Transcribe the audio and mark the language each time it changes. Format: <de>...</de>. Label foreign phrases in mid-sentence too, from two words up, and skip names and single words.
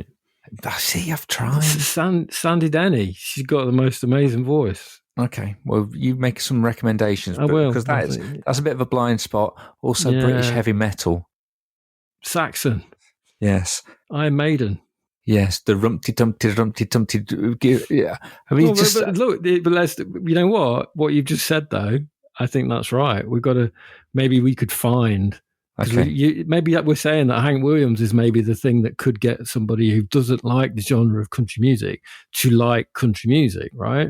<en>See, I've tried. Sandy Denny. She's got the most amazing voice. Okay, well, you make some recommendations. I will. Because that's a bit of a blind spot. Also, Yeah. British heavy metal. Saxon. Yes. Iron Maiden. Yes, the rumpty tumpty rumpty tumpty. Yeah, I mean, but look, but let's. You know what you've just said, though. I think that's right. We've got to. Maybe we could find. Okay. Maybe that we're saying that Hank Williams is maybe the thing that could get somebody who doesn't like the genre of country music to like country music, right?</en>